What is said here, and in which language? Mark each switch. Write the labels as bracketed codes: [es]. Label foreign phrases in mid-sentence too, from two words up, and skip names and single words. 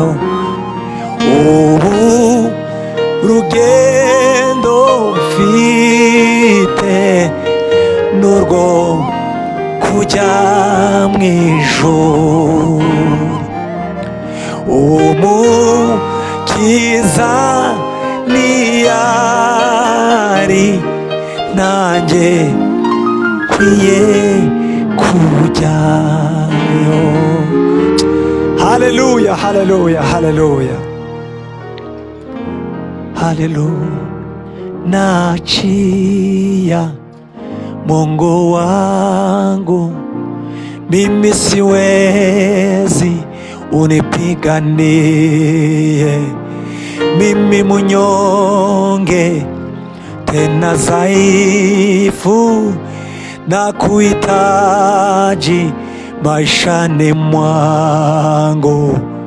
[rw] Ubu rugendo mfite n'urwo kujya mu ijuru, Umukiza niyari nanjye nkwiye kujyayo. Haleluya, haleluya, haleluya, haleluya. [sw] Nachia Mungu wangu, mimi siwezi, unipiganie. Mimi mnyonge tena dhaifu, na kuhitaji maishani mwangu.